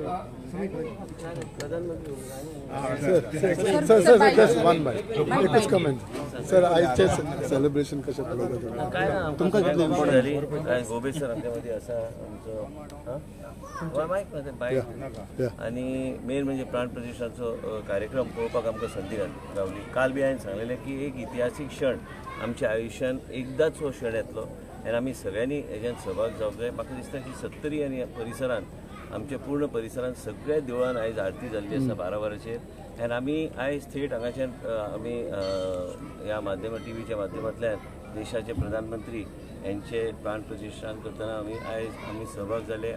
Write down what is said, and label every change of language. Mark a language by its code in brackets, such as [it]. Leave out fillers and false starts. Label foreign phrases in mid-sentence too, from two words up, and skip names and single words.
[kok] सर आजचे सेलिब्रेशन कशा तुमका कितली इम्पॉर्टंट झाली काय गोबे सर आमच्यामध्ये असा आमचो माईक आणि मेन म्हणजे प्राण प्रतिष्ठाचो कार्यक्रम पळोवपाक आमकां संदी गावली। काल बी हांवें सांगलेलें की एक इतिहासीक क्षण आमच्या आयुश्यान एकदाच हो क्षण येतलो आनी आमी सगळ्यांनी हेज्यान सहभाग जावंक जाय। म्हाका दिसता की सत्तरी आनी परिसरान आमच्या पूर्ण परिसरान सगळ्या देवळान आयज आरती जाल्ली आसा 12 वरांचेर आनी आमी आयज थेट हांगाच्यान आमी ह्या माध्यम टीव्हीच्या माध्यमांतल्यान देशाचे प्रधानमंत्री यांचे प्राण प्रतिष्ठान करतना आमी सहभाग जाले।